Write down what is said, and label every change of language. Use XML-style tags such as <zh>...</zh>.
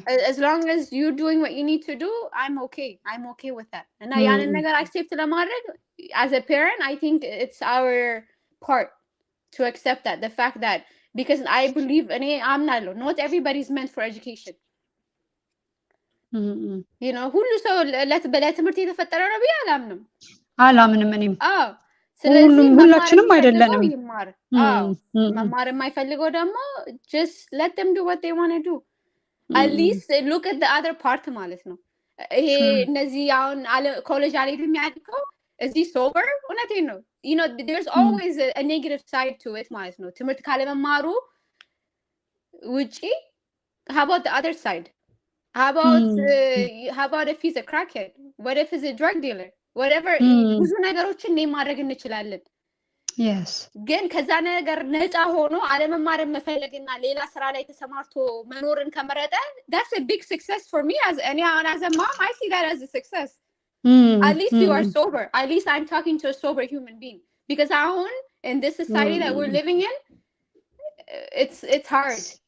<en>As long as you're doing what you need to do, I'm okay with that. And</en> <am>ያንን ነገር</am> <en>accept</en> <am>ለማድረግ</am> <en>as a parent, I think it's our part to accept that, the fact that because I believe</en> <am>አምናለሁ</am> <en>not everybody is meant for education. you know</en> <am>ሁሉ ሰው ለትምህርት የተፈጠረ ነው ብዬ አላምንም እኔም ስለዚህ ሁላችንም አይደለንም ይማር መማር የማይፈልገው ደግሞ</am> <en>just let them do what they want to do. at least look at the other part</en> <am>ማለት ነው ይሄ እነዚህ አሁን ኮሌጅ አልሄድም የሚያድገው እዚህ</am> <en>sober</en> <am>እውነቴን ነው</am> <en>you know there's always a negative side to it</en> <am>ማለት ነው ትምህርት ካለመማሩ ውጪ</am> <en>how about the other side? How about if he's a crackhead? What if he's a drug dealer? Whatever</en> <am>ብዙ ነገሮችን ማድረግ እንችላለን</am> <en>yes</en> <am>ግን ከዛ ነገር ነፃ ሆኖ አለመማር መፈለግና ሌላ ስራ ላይ ተሰማርቶ መኖርን ከመረጠ</am> <en>that's a big success for me as a mom. I see that as a success. At least you are sober. At least I'm talking to a sober human being because in this society that we're living in it's hard.</en>